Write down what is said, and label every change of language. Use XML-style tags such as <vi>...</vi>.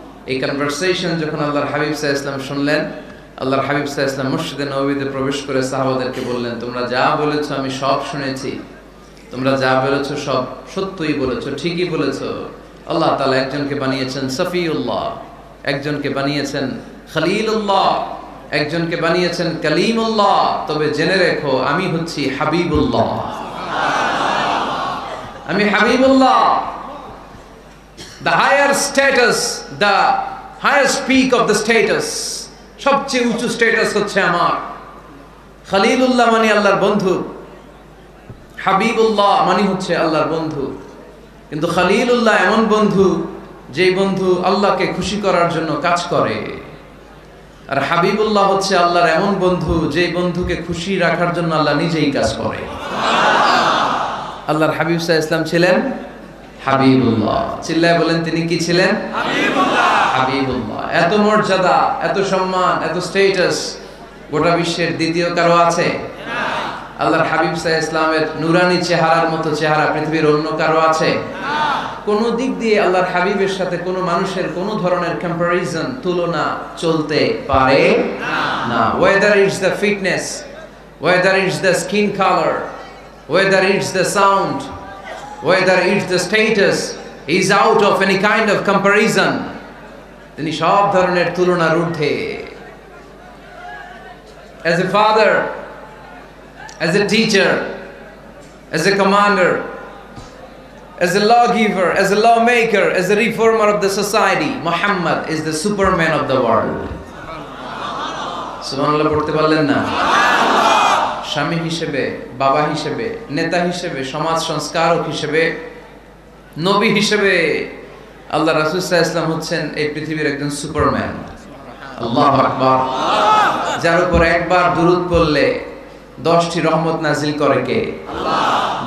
<bn>এই কনভারসেশন যখন আল্লাহর হাবিব সাল্লাল্লাহু আলাইহি ওয়াসাল্লাম শুনলেন, আল্লাহর হাবিব সাল্লাল্লাহু আলাইহি ওয়াসাল্লাম মসজিদে নববীতে প্রবেশ করে সাহাবাদেরকে বললেন, তোমরা যা বলেছো আমি সব শুনেছি, তোমরা যা বলেছো সব সত্যই বলেছো, ঠিকই বলেছো। আল্লাহ তাআলা একজনকে বানিয়েছেন সফিউল্লাহ, একজনকে বানিয়েছেন খলিলুল্লাহ, একজনকে বানিয়েছেন কালিমুল্লাহ। তবে জেনে রেখো আমি হচ্ছি হাবিবুল্লাহ, আমি Habibullah.</bn> <en>The higher status, the highest peak of the status,</en> <bn>সবচেয়ে উঁচু স্ট্যাটাস হচ্ছে আমার। খলিলুল্লাহ মানে আল্লাহর বন্ধু, হাবিবুল্লাহ মানে হচ্ছে আল্লাহর বন্ধু। কিন্তু খলিলুল্লাহ এমন বন্ধু যেই বন্ধু আল্লাহকে খুশি করার জন্য কাজ করে, আর হাবিবুল্লাহ হচ্ছে আল্লাহর এমন বন্ধু যেই বন্ধুকে খুশি রাখার জন্য আল্লাহ নিজেই কাজ করে। আল্লাহর হাবিব সাল্লাল্লাহু আলাইহি ওয়াসাল্লাম ছিলেন হাবিবুল্লাহ। চিল্লায় বলেন তিনি কি ছিলেন? হাবিবুল্লাহ। হাবিবুল্লাহ। এত মর্যাদা, এত সম্মান, এত স্ট্যাটাস গোটা বিশ্বের দ্বিতীয় কারো আছে? না। আল্লাহর হাবিব সাল্লাল্লাহু আলাইহি ওয়াসাল্লামের নুরানি চেহারার মতো চেহারা পৃথিবীর অন্য কারো আছে? না। কোন দিক দিয়ে আল্লাহর হাবিবের সাথে কোন মানুষের কোন ধরনের কম্পারিজন, তুলনা চলতে পারে না।</bn> <en>Whether it's the fitness, whether it's the skin color, whether it's the sound, whether it's the status, is out of any kind of comparison.</en> <bn>তিনি সব ধরনের তুলনার ঊর্ধ্বে।</bn> <en>As a father, as a teacher, as a commander, as a lawgiver, as a lawmaker, as a reformer of the society, Muhammad is the superman of the world.</en> <bn>সুবহানাল্লাহ পড়তে পারলেন না? স্বামী হিসেবে, বাবা হিসেবে, নেতা হিসেবে, সমাজ সংস্কারক হিসেবে, নবী হিসেবে আল্লাহ রাসূল সাল্লাল্লাহু আলাইহি ওয়াসাল্লাম হচ্ছেন এই পৃথিবীর একজন সুপারম্যান। আল্লাহু আকবার। যার উপর একবার দুরূদ পড়লে 10টি রহমত নাজিল করে কে? আল্লাহ।</bn>